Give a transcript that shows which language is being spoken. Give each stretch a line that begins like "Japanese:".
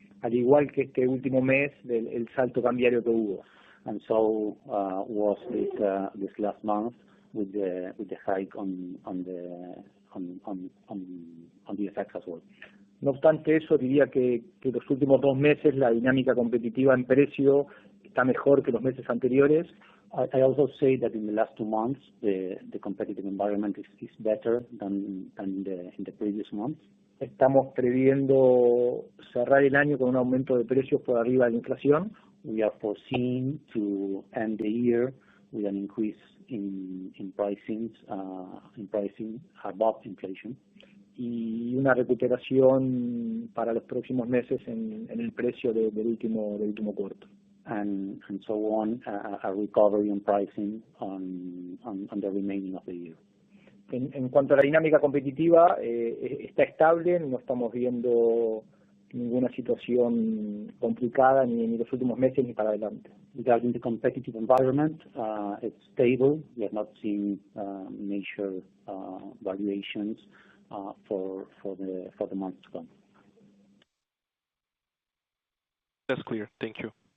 Spanish: Al igual que este último mes el salto cambiario que hubo.
English: And so was this last month with the hike on the effects as well.
Spanish: No obstante eso, diría que los últimos 2 meses la dinámica competitiva en precio está mejor que los meses anteriores.
English: I also say that in the last 2 months, the competitive environment is better than in the previous months.
Spanish: Estamos previendo cerrar el año con un aumento de precios por arriba de la inflación.
English: We are foreseeing to end the year with an increase in pricing above inflation.
Spanish: Y una recuperación para los próximos meses en el precio del último cuarto.
English: And so on, a recovery in pricing on the remaining of the year.
Spanish: En cuanto a la dinámica competitiva, está estable, no estamos viendo ninguna situación complicada ni los últimos meses ni para adelante.
English: Regarding the competitive environment, it's stable. We have not seen major variations for the months to come. That's clear. Thank you.